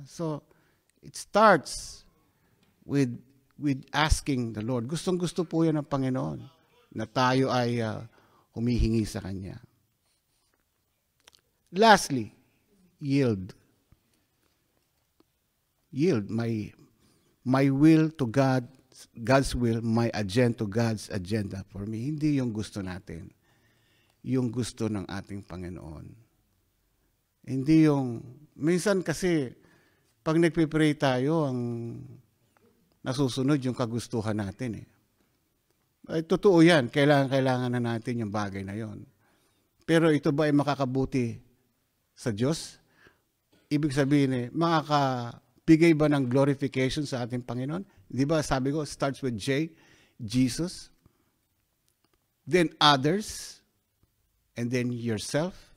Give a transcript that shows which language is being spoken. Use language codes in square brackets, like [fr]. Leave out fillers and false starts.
[en] So, it starts with asking the Lord. [tl] Gustong-gusto po yan ng Panginoon na tayo ay humihingi sa Kanya. [en] Lastly, yield. Yield. My will to God, God's will, my agenda to God's agenda for me. [tl] Hindi yung gusto natin. Yung gusto ng ating Panginoon. Hindi yung, minsan kasi, pag nagpipray tayo, ang nasusunod yung kagustuhan natin. Ay, totoo yan. Kailangan na natin yung bagay na yon. Pero ito ba ay makakabuti sa Diyos? Ibig sabihin, makakabigay ba ng glorification sa ating Panginoon? Di ba, sabi ko, [en] starts with J, Jesus, then others, and then yourself.